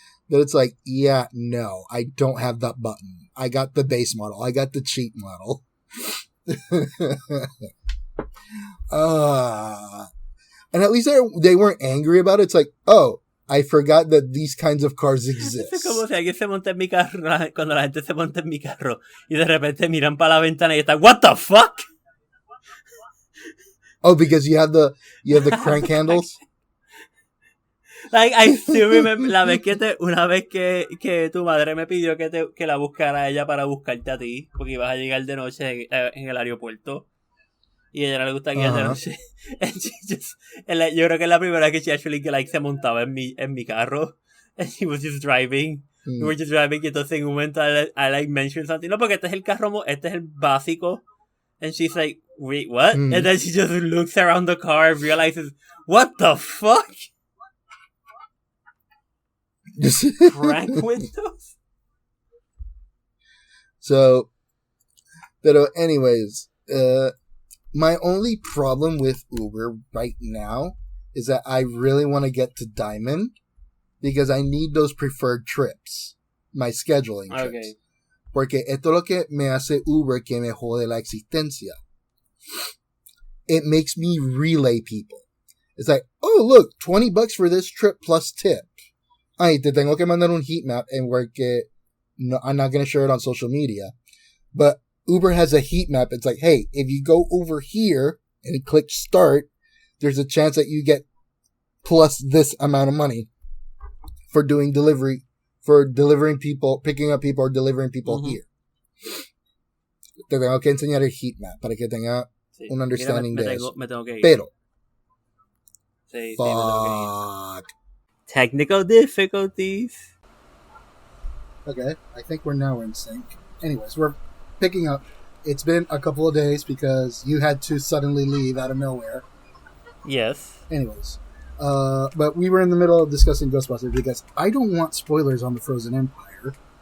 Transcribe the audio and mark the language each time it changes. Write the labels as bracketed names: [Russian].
[English] But it's like, yeah, no, I don't have that button. I got the base model. I got the cheap model. And at least they weren't angry about it. It's like, oh, I forgot that these kinds of cars exist. [Spanish] Es como si alguien se monta en mi carro, cuando la gente se monta en mi carro y de repente miran para la ventana y están, [English] what the fuck? Oh, because you have the crank handles? Like, I still remember [Spanish] una vez que tu madre me pidió que la buscara a ella para buscarte a ti, porque ibas a llegar de noche en el aeropuerto. Y a ella no le gusta guiar de noche. And yo creo que es la primera vez que [English] she actually [Spanish] se montaba en mi carro. [English] And she was just driving. We were just driving. [Spanish] Y entonces en un momento [English] I mentioned something. [Spanish] No, porque este es el básico. [English] And she's like, wait, what? And then she just looks around the car and realizes, what the fuck? Crank windows? So, but anyways, my only problem with Uber right now is that I really want to get to Diamond because I need those preferred trips, my scheduling trips. Okay. [Spanish] Porque esto es lo que me hace Uber que me jode la existencia. [English] it makes me relay people. It's like, oh, look, $20 for this trip plus tip. [Spanish] Ay, te tengo que mandar un [English] heat map and work it. No, I'm not going to share it on social media. But Uber has a heat map. It's like, hey, if you go over here and click start, there's a chance that you get plus this amount of money for doing delivery, for delivering people, picking up people or delivering people here. [Spanish] Te tengo que enseñar el heat map para que tenga un understanding de eso. Me tengo que ir. Pero, Sí, [English] fuck. Technical difficulties. Okay, I think we're now in sync. Anyways, we're picking up. It's been a couple of days because you had to suddenly leave out of nowhere. Yes. Anyways, but we were in the middle of discussing Ghostbusters because I don't want spoilers on the Frozen Empire.